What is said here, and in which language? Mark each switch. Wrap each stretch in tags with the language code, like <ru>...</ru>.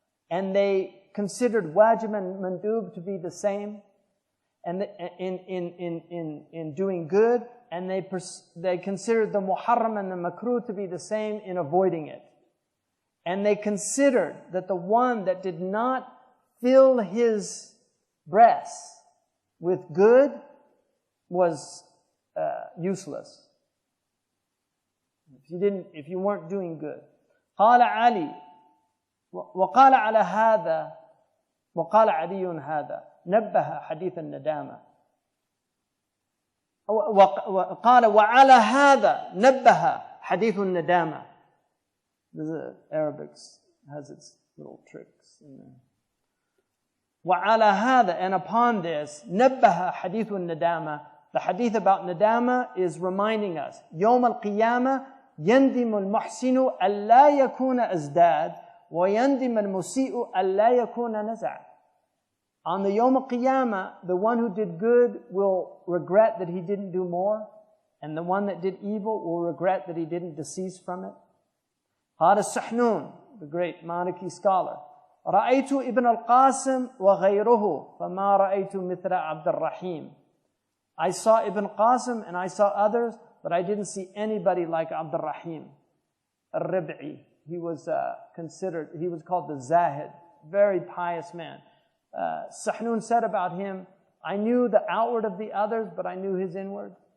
<en>and they considered wajib and mandub to be the same, and in doing good, and they considered the muharram and the makruh to be the same in avoiding it. And they considered that the one that did not fill his breasts with good was useless. If you weren't doing good.</en> <ar>قال علي وقال على هذا وقال علي هذا نبه حديث الندامة. وقال وعلى هذا نبه حديث الندامة.</ar> <en>The Arabic has its little tricks in there.</en> <ar>وعلى هذا,</ar> <en>and upon this,</en> <ar>نبه حديث الندامة.</ar> <en>The hadith about nadama is reminding us,</en> <ar>يوم القيامة يندم المحسن ألا يكون أزداد ويندم المسيء ألا يكون نزع.</ar> <en>On the Yawm al-Qiyamah, the one who did good will regret that he didn't do more, and the one that did evil will regret that he didn't decease from it. Hada Sahnun, the great Maliki scholar.</en> <ar>رأيت ابن القاسم وغيره فما رأيت مثل عبد الرحيم.</ar> <en>I saw Ibn Qasim and I saw others, but I didn't see anybody like Abd al-Rahim al-Rib'i. He was called the Zahid, very pious man. Sahnun said about him, I knew the outward of the others, but I knew his inward.</en>